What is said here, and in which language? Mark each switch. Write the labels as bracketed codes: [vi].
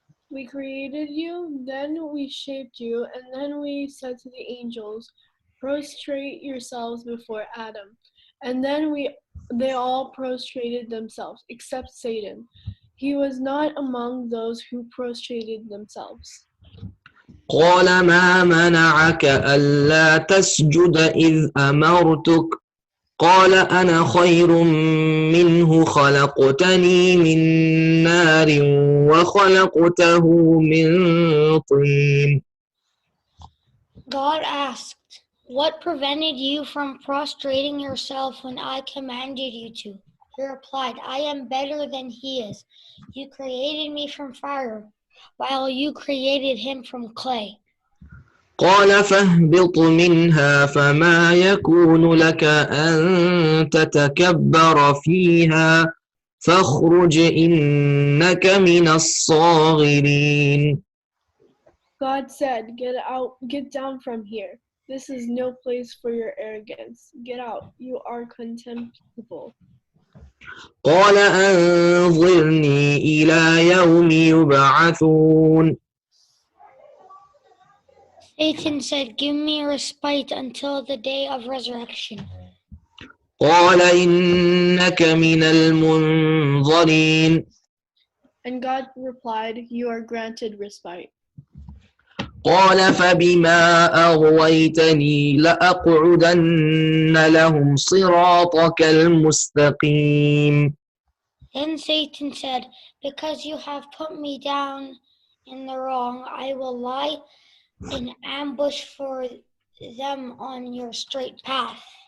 [en] We created you, then we shaped you, and then we said to the angels, prostrate yourselves before Adam. And then they all prostrated themselves, except Satan. He was not among those who prostrated themselves. [ar] قال ما منعك ألا تسجد إذ أمرتك قال أنا خير منه خلقتني من نار وخلقته من طين. [en] God asked, "What prevented you from prostrating yourself when I commanded you to?" He replied, "I am better than he is. You created me from fire, while you created him from clay." [ar] قال فاهبط منها فما يكون لك أن تتكبر فيها فاخرج إنك من الصاغرين. [en] God said, get down from here. This is no place for your arrogance. Get out, you are contemptible. [ar] قال أنظرني إلى يوم يبعثون. [en] Satan said, "Give me a respite until the day of resurrection." [ar] قال إنك من المنظرين. [en] And God replied, you are granted respite. [ar] قال فبما أغويتني لأقعدن لهم صراطك المستقيم. [en] Then Satan said, "Because you have put me down in the wrong, I will lie in ambush for them on your straight path.